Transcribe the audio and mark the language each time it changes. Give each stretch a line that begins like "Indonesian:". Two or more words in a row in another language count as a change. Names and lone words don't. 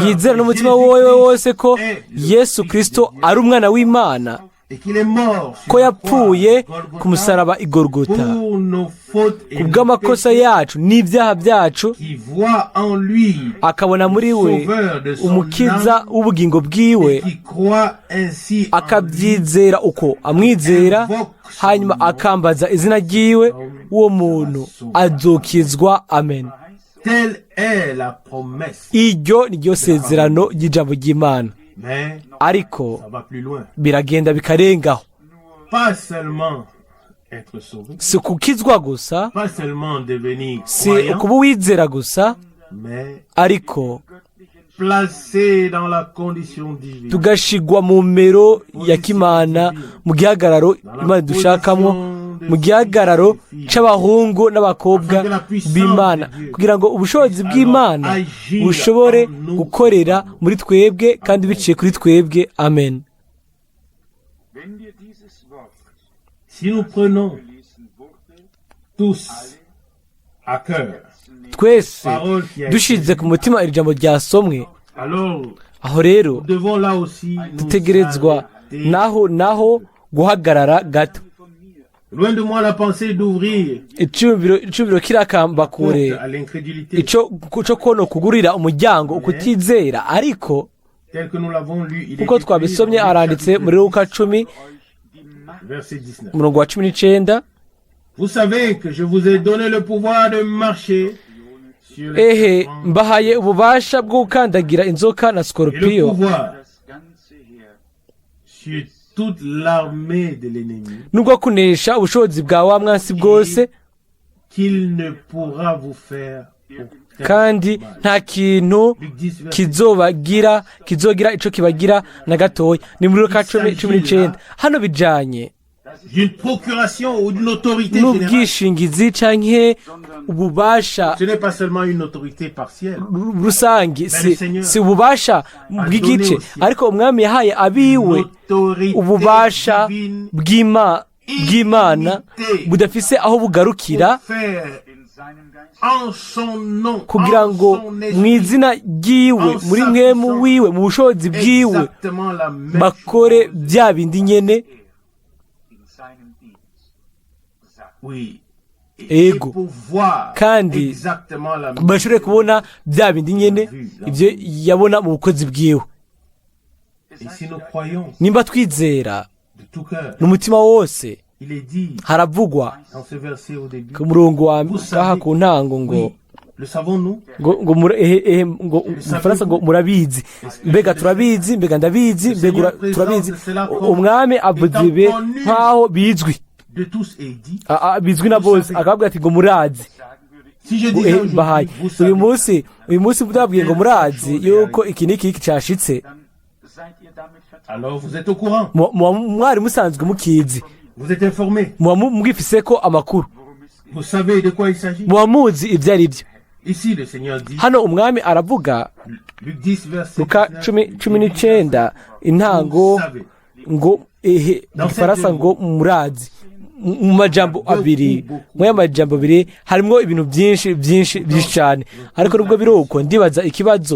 Rundi: yizera
French: que
Rundi: n'umutima
French: Jésus
Rundi: wowe
French: Christ
Rundi: wose ko
French: est le
Rundi: Yesu
French: Fils
Rundi: Kristo
French: de Dieu
Rundi: ari umwana w'Imana,
French: et qu'il est mort sur
Rundi: ko
French: la croix,
Rundi: yapfuye
French: Golgotha,
Rundi: ku musaraba i Golgotha
French: pour nos fautes et
Rundi: ku
French: nos
Rundi: bw'amakosa
French: péchés,
Rundi: yacu n'ibyaha byacu,
French: qui voit en lui
Rundi: akabona muri we
French: sauveur de son
Rundi: umukiza
French: âme
Rundi: w'ubugingo bwiwe,
French: et qui croit ainsi en lui,
Rundi: akabyizera uko amwizera, hanyuma akambaza izina ryiwe, uwo muntu azokizwa. Amen.
French: telle est la promesse.
Rundi: Iryo ni ryo sezerano ry'ijambo ry'Imana,
French: Mais
Rundi: ariko
French: ça va plus loin.
Rundi: biragenda bikarengaho.
French: Pas seulement être sauvé,
Rundi: Si kukizwa gusa,
French: pas seulement devenir
Rundi: si
French: croyant,
Rundi: ukuba wizera gusa,
French: mais
Rundi: ariko
French: placé dans la condition divine.
Rundi: tugashigwa mu mero ya kimana, mu gihagararo Imana dushakamo, mu gihagararo c'abahungu n'abakobwa b'Imana, kugira ngo ubushobozi bw'Imana bushobore gukorera muri twebwe kandi biciye kuri twebwe. Amen.
French: Si nous prenons tous à cœur
Rundi: Twese
French: parole qui a été
Rundi: dushize ku mutima iri jambo ryasomwe,
French: alors
Rundi: aho rero
French: nous devons là aussi nous
Rundi: dutegerezwa
French: arrêter.
Rundi: naho guhagarara gato.
French: Loin de moi la pensée d'ouvrir
Rundi: icubiro kirakamba
French: porte
Rundi: kure
French: à l'incrédulité
Rundi: ico kono kugurira umuryango ukutizera, ariko
French: tel que nous l'avons lu. Il est
Rundi: kuko
French: écrit
Rundi: twabisomye
French: dans le
Rundi: aranditse
French: chapitre
Rundi: muri Luka 10
French: verset 19.
Rundi: umurongo wa 19.
French: Vous savez que je vous ai donné le pouvoir de marcher sur les
Rundi: Ehe,
French: serpents
Rundi: mbahaye ububasha bwo gukandagira inzoka na
French: et le
Rundi: sikorupiyo
French: pouvoir sur toute l'armée de l'ennemi,
Rundi: nubwo kunesha ubushobozi bwa wa mwansi bwose,
French: qu'il ne pourra vous faire aucun
Rundi: kandi
French: mal.
Rundi: nta kintu
French: Luc 10, verset
Rundi: kizogira ico kibagira na gatoya. Ni muri Luka 19. Hano bijanye
French: d'une procuration ou d'une autorité générale.
Rundi: n'ubwishingizi canke ububasha
French: Ce n'est pas seulement une autorité partielle.
Rundi: rusangi, si ububasha bw'igice, ariko umwami yahaye abiwe
French: Autorité
Rundi: ububasha
French: divine
Rundi: bw'Imana budafise aho bugarukira,
French: pour faire en son nom,
Rundi: kugira
French: en
Rundi: ngo
French: son
Rundi: mu
French: esprit,
Rundi: izina ryiwe, muri mwemu wiwe, mu bushobozi bwiwe,
French: exactement la même
Rundi: bakore
French: chose.
Rundi: bya bindi nyene.
French: Oui. Et
Rundi: Ego.
French: pour voir
Rundi: Kandi
French: exactement la même
Rundi: bashobore kubona bya bindi nyene ibyo yabona mu bukozi bwiwe.
French: Et si nous croyons
Rundi: Nimba twizera
French: de tout cœur,
Rundi: n'umutima wose,
French: il est dit
Rundi: haravugwa
French: dans ce verset au début,
Rundi: ku murongo wa kaha ku ntango ngo
French: oui, le savons-nous?
Rundi: mu Faransa ngo murabizi, mbega turabizi, mbega ndabizi, mbega turabizi. Umwami avuze ibi nk'aho bizwi,
French: De tous est dit.
Rundi: bizwi na bose, akavuga ati ngo murazi.
French: Si je disais
Rundi: Bahaye
French: aujourd'hui, vous
Rundi: uyu
French: savez,
Rundi: munsi ndababwiye ngo murazi yuko iki n'iki cyashitse,
French: Alors vous êtes au courant,
Rundi: mwari musanzwe mukizi,
French: vous êtes informé,
Rundi: mwifise ko amakuru,
French: vous savez de quoi il s'agit.
Rundi: muzi ibyo ari byo.
French: Ici le Seigneur dit,
Rundi: Hano umwami aravuga
French: Luc 10 verset
Rundi: Luka 10:19 intango
French: vous savez.
Rundi: ngo mu gifaransa ngo murazi, mu majambo abiri, mu y'amajambo abiri harimo ibintu byinshi cyane, ariko nubwo biri uko ndibaza ikibazo